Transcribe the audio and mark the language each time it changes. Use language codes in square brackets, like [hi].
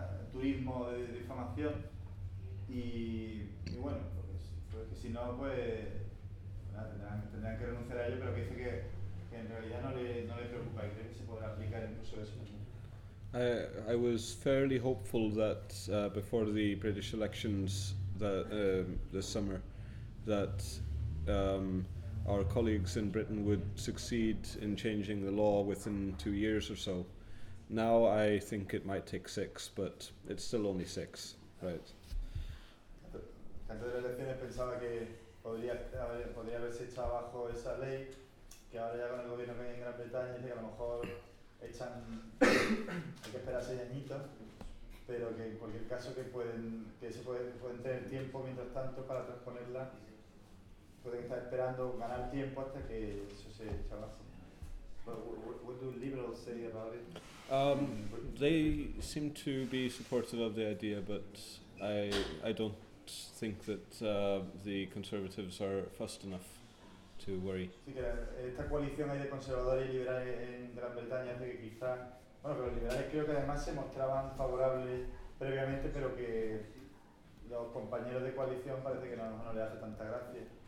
[es] turismo de difamación y bueno, pues que si no, pues tendrán que renunciar a ello, pero que dice que en realidad no le preocupa y cree que se podrá aplicar incluso eso. [en] I was fairly hopeful that before the British elections that this summer that our colleagues in Britain would succeed in changing the law within 2 years or so. Now I think it might take 6, but it's still only 6, right? [es] Antes de las elecciones pensaba que podría haberse echado abajo esa ley, que ahora ya con el gobierno que hay en Gran Bretaña, que a lo mejor echan, hay que esperar 6 añitos, pero que en cualquier caso que pueden tener tiempo mientras tanto para transponerla, pueden estar esperando ganar tiempo hasta que eso se eche abajo. [en] What do liberals say about it? They seem to be supportive of the idea, but I don't think that the conservatives are fussed enough to worry. [es] Sí, que esta coalición hay de conservadores y liberales en Gran Bretaña hace que quizá, bueno, pero los liberales creo que además se mostraban favorables previamente, pero que los compañeros de coalición parece que a lo mejor no les hace tanta gracia.